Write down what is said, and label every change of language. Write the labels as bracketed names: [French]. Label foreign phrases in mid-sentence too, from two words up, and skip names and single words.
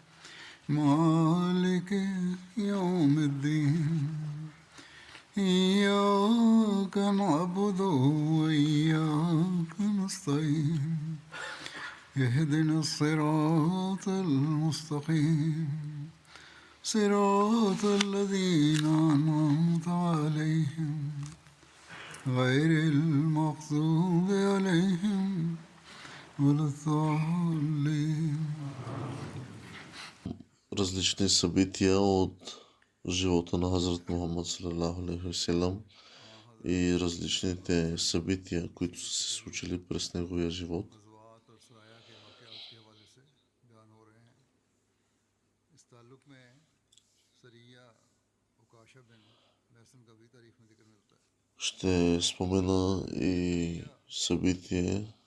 [Arabic] مالك يوم الدين إياك نعبد وإياك نستعين اهدنا الصراط المستقيم صراط الذين أنعمت عليهم غير المغضوب عليهم ولا الضالين. [Bulgarian] Различни събития от живота на Хазрат Мухаммад [Arabic] صلى الله عليه وسلم [Bulgarian] и различните събития, които са се случили през неговия живот. Ще спомена и събитие